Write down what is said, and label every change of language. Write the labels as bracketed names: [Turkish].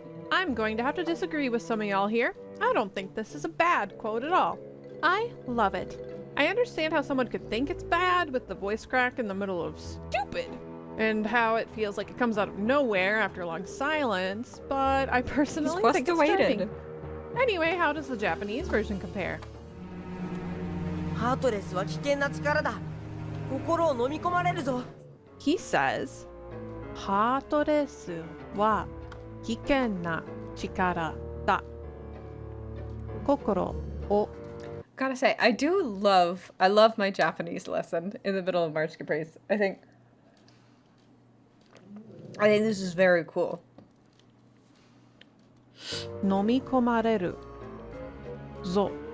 [English] I'm going to have to disagree with some of y'all here. I don't think this is a bad quote at all. I love it. I understand how someone could think it's bad with the voice crack in the middle of stupid, and how it feels like it comes out of nowhere after a long silence, but I personally think it's charming. Anyway, how does the Japanese version compare? [Japanese] ハートレスは危険な力だ。心を飲み込まれるぞ。 [English] He says, [Japanese] ハートレスは危険な力だ。心を [English] Gotta say, I love my Japanese lesson in the middle of March Caprice. I think this is very cool. [Japanese] 飲み込まれるぞ.